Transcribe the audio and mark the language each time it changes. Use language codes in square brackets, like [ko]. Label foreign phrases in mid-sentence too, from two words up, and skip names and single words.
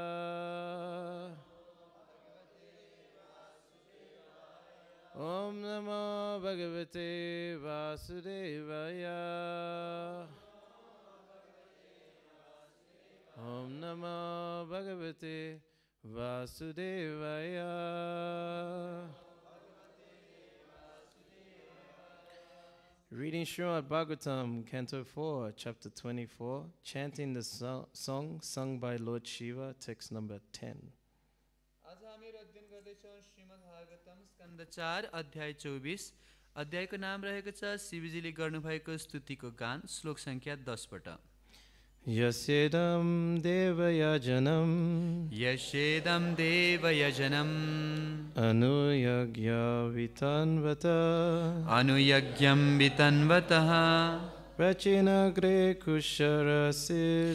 [sa] ॐ नमो भगवते वासुदेवाय. ॐ नमो भगवते वासुदेवाय. [en] Reading Srimad Bhagavatam, Canto 4, Chapter 24, chanting the song sung by Lord Shiva, text number 10. [ne] आज हामीहरू अध्ययन गर्दैछौँ श्रीमद् भागवतम स्कन्द 4 अध्याय 24 अध्यायको नाम रहेको छ शिवजीले गर्नुभएको स्तुतिको गान श्लोक संख्या 10 बाट [sa] यस्येदं देवयजनम् अनुयज्ञ अनुयज्ञं वितन्वतः प्राचीनाग्रैः कुशैरासीद्